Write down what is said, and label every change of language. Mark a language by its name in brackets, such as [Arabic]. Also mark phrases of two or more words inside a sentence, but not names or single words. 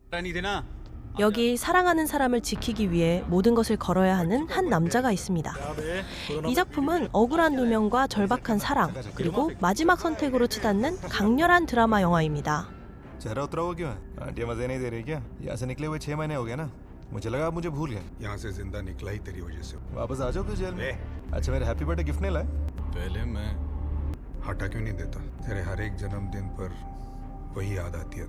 [Korean] 여기 사랑하는 사람을 지키기 위해 모든 것을 걸어야 하는 한 남자가 있습니다. 이 작품은 억울한 누명과 절박한 사랑, 그리고 마지막 선택으로 치닫는 강렬한 드라마 영화입니다. [Hindi] चेहरा उतरा हुआ क्यों है? आंटियां मजे नहीं दे रही क्या? यहाँ से निकले हुए 6 महीने हो गए ना। मुझे लगा आप मुझे भूल गए। यहाँ से जिंदा निकला ही तेरी वजह से। वापस आ जाओ फिर जेल में। अच्छा मेरे [English] happy birthday gift [Hindi] नहीं लाए? पहले मैं हटा क्यों नहीं देता? तेरे हर एक जन्मदिन पर वही याद आती है।